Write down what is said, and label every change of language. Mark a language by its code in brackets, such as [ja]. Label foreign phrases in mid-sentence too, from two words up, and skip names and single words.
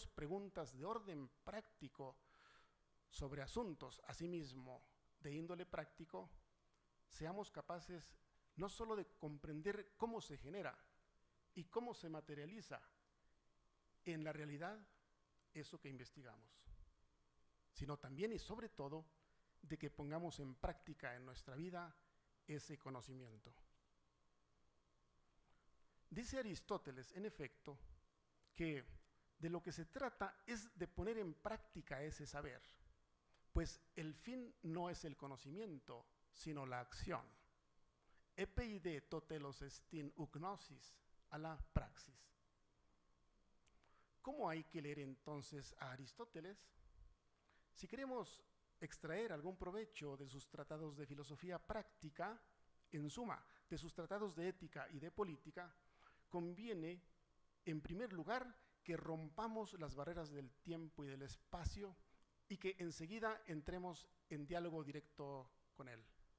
[es] preguntas de orden práctico sobre asuntos, asimismo, de índole práctico, seamos capaces no solo de comprender cómo se genera y cómo se materializa en la realidad eso que investigamos, sino también y sobre todo de que pongamos en práctica en nuestra vida ese conocimiento. Dice Aristóteles, en efecto, que de lo que se trata es de poner en práctica ese saber, pues el fin no es el conocimiento, sino la acción. [el] ἐπειδὴ τὸ τέλος ἐστὶν οὐ γνῶσις ἀλλὰ πρᾶξις. [es] ¿Cómo hay que leer entonces a Aristóteles? Si queremos extraer algún provecho de sus tratados de filosofía práctica, en suma, de sus tratados de ética y de política, conviene, en primer lugar, que rompamos las barreras del tiempo y del espacio y que enseguida entremos en diálogo directo con él.